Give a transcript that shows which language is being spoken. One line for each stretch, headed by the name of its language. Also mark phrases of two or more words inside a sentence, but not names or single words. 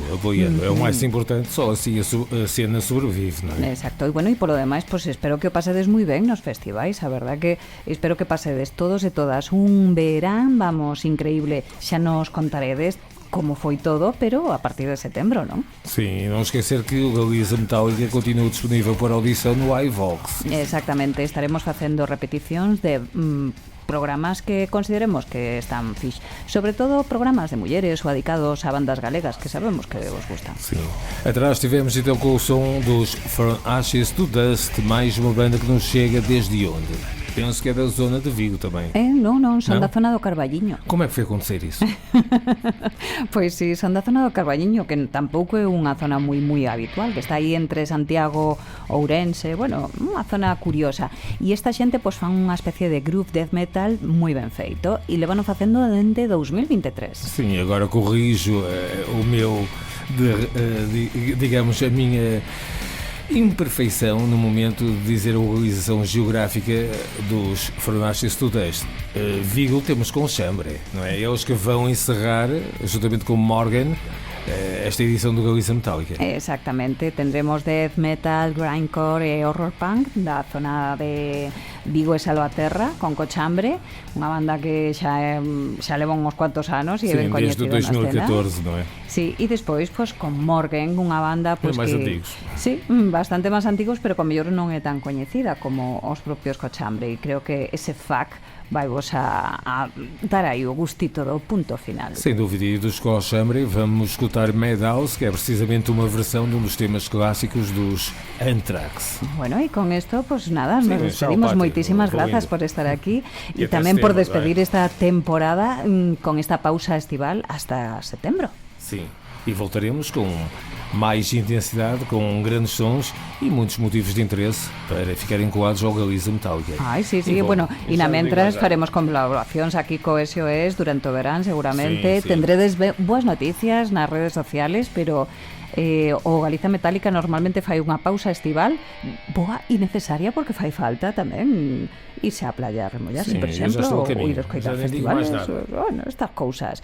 Galician: É o máis importante, só assim a cena sobrevive, non é? Exacto, e bueno, e polo demais, pues espero que o pasedes moi ben nos festivais, a verdad que espero que pasedes todos e todas un verán, vamos, increíble, xa nos contaredes como foi todo, pero a partir de setembro, non?
Portuguese: Sim, não esquecer que o Galiza Metálica continua disponível para audição no iVox.
Galician: Exactamente, estaremos facendo repeticións de programas que consideremos que están fix, sobre todo programas de mulleres ou dedicados a bandas galegas que sabemos que vos gustan.
Portuguese: Sim. Atrás tivemos então com o som dos From Ashes to Dust, mais uma banda que nos chega desde onde? Penso que é da zona de Vigo também.
Galician: Non, son Non? da zona do Carballiño.
Portuguese: Como é que foi acontecer isso?
Galician: Pois sí, son da zona do Carballiño, que tampouco é unha zona moi habitual, que está aí entre Santiago, Ourense, bueno, unha zona curiosa. E esta xente pois fan unha especie de
English: groove death metal
Galician: moi ben feito e levano facendo dende 2023.
Portuguese: Sim, agora corrijo o meu, digamos, a minha imperfeição no momento de dizer a localização geográfica dos Fornaches do Dust. Vigo temos com Chambre, não é? Eles que vão encerrar, juntamente com Morgan, esta edição do Galiza Metálica.
Galician: Exactamente, tendremos
English: death metal,
Galician: grindcore e
English: horror punk
Galician: da zona de Vigo e Salvaterra con Cochambre, unha banda que xa leva uns cuantos anos e é ben coñecida na escena. Desde o 2014, non é? Sí, e despois pues, con Morgan, unha banda pues, máis que... antigos. Sí, bastante máis antigos, pero con mellor non é tan coñecida como os propios Cochambre, e creo que ese fac vai vos a dar aí o gustito do punto final.
Portuguese: Sem dúvida, e dos Cochambre vamos escutar Madhouse, que é precisamente uma versão de um dos temas clássicos dos Anthrax.
Galician: Bueno, e con esto, pues nada, Sí, nos despedimos. Moitísimas grazas por estar aquí e tamén por despedir esta temporada con esta pausa estival hasta setembro.
Portuguese: Sim, e voltaremos com mais intensidade, com grandes sons e muitos motivos de interesse para ficarem colados ao Galiza Metálica.
Galician: Ai, sí, bueno, e na mentras faremos colaboracións aquí co SOS durante o verán, seguramente. Sí. Tendredes boas noticias nas redes sociales, pero o Galiza Metálica normalmente fai unha pausa estival boa e necesaria porque fai falta tamén irse á playa a remollarse, por exemplo, ou ir a escoitar festivales, bueno, estas cousas.